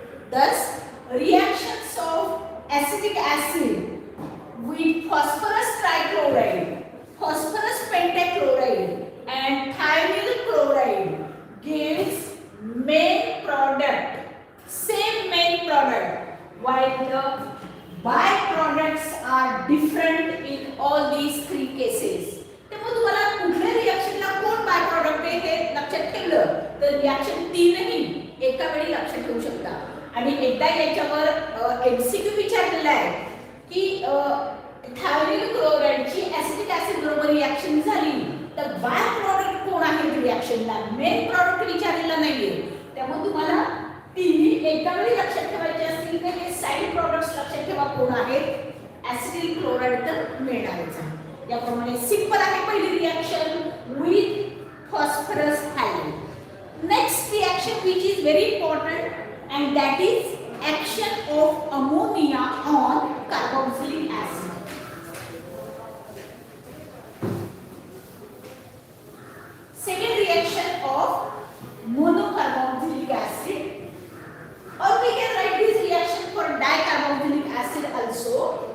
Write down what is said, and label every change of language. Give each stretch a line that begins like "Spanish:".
English: Thus, reactions of acetic acid with phosphorus trichloride, phosphorus pentachloride and thionyl chloride gives main product, same main product, while the byproducts are different in all these three cases.
Marathi: त्यामुळे तुम्हाला कुठल्या रिएक्शनला कोण bye product आहे हे लक्षात ठेवलं तर reaction तीनही एका वेळी लक्षात ठेवू शकता. आणि एकदा याच्यावर एमसीक्यू विचारलेला आहे की थायरोइड क्लोराइडची ऍसिटिक ऍसिड बरोबर रिएक्शन झाली तर बाय प्रॉडक्ट कोण आहे रिएक्शनला मेन प्रॉडक्ट विचारलेला नाहीये. त्यामुळे तुम्हाला तिन्ही एका वेळी लक्षात ठेवायचे असतील तर हे साइड प्रॉडक्ट्स लक्षात ठेवा कोण आहेत. ऍसिटिक क्लोराइड तर मिळणारच आहे. याप्रमाणे सिंपल आहे पहिली reaction with phosphorus halide.
English: Next reaction which is very important and that is action of ammonia on carboxylic acid. Second reaction of monocarboxylic acid, or we can write this reaction for dicarboxylic acid also.